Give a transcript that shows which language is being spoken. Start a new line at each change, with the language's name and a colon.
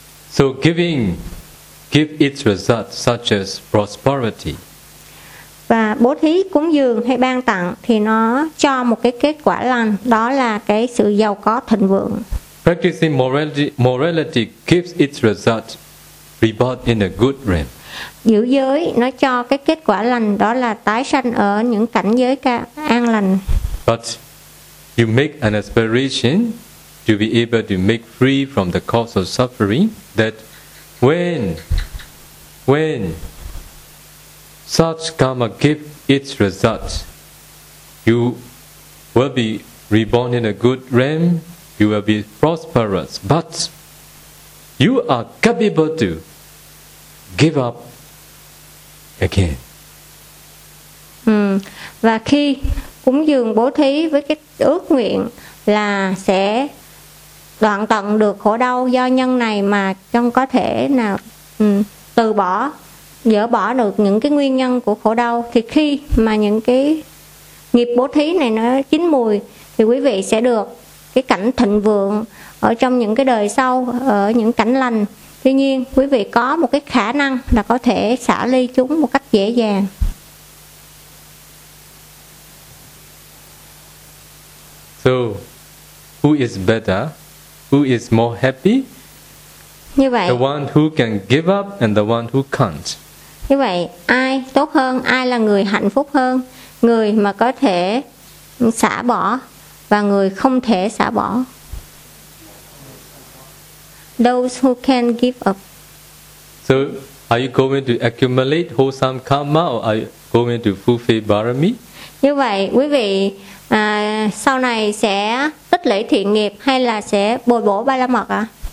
English: So giving its results such as prosperity.
Vietnamese: Và bố thí cúng dường hay ban tặng thì nó cho một cái kết quả lành, đó là cái sự giàu có thịnh vượng.
English: Practicing morality gives its result rebirth in a good realm.
Vietnamese: Giữ giới nó cho cái kết quả lành, đó là tái sanh ở những cảnh giới an lành.
English: But you make an aspiration to be able to make free from the cause of suffering, that when such karma give its result, you will be reborn in a good realm, you will be prosperous, but you are capable to give up again.
Vietnamese: Và khi cúng dường bố thí với cái ước nguyện là sẽ đoạn tận được khổ đau do nhân này, mà trong có thể nào từ bỏ, dỡ bỏ được những cái nguyên nhân của khổ đau, thì khi mà những cái nghiệp bố thí này nó chín mùi, thì quý vị sẽ được cái cảnh thịnh vượng ở trong những cái đời sau, ở những cảnh lành. Tuy nhiên, quý vị có một cái khả năng là có thể xả ly chúng một cách dễ dàng.
English: So, who is better? Who is more happy?
Vietnamese: Như vậy,
English: the one who can give up and the one who can't.
Vietnamese: Như vậy, ai tốt hơn, ai là người hạnh phúc hơn? Người mà có thể xả bỏ và người không thể xả bỏ.
English: Those who can give up. So, are you going to accumulate wholesome karma or are you going to fulfill barami?
Vietnamese: Như vậy, quý vị sau này sẽ tích lũy thiện nghiệp hay là sẽ bồi bổ ba la mật ạ?